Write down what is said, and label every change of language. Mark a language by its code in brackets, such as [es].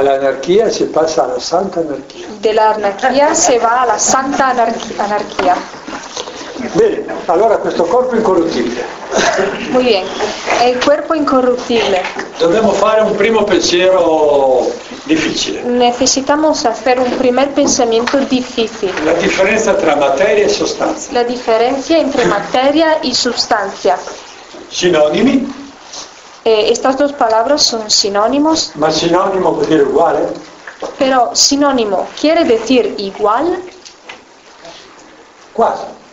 [it] Dall'anarchia si passa alla santa anarchia. Dell'anarchia [es] se va alla santa anarchia. [it] Bene, allora questo corpo incorruttibile. [es] Muy bien, el cuerpo incorruptible. [it] Dobbiamo fare un primo pensiero difficile. [es] Necesitamos hacer un primer pensamiento difícil. [it] La differenza tra materia e sostanza. [es] La diferencia entre materia y sustancia. [it] Sinonimi. [es] Estas dos palabras son sinónimos. [it] Ma sinónimo vuol dire uguale. [es] Pero sinónimo quiere decir igual. [it] Quasi.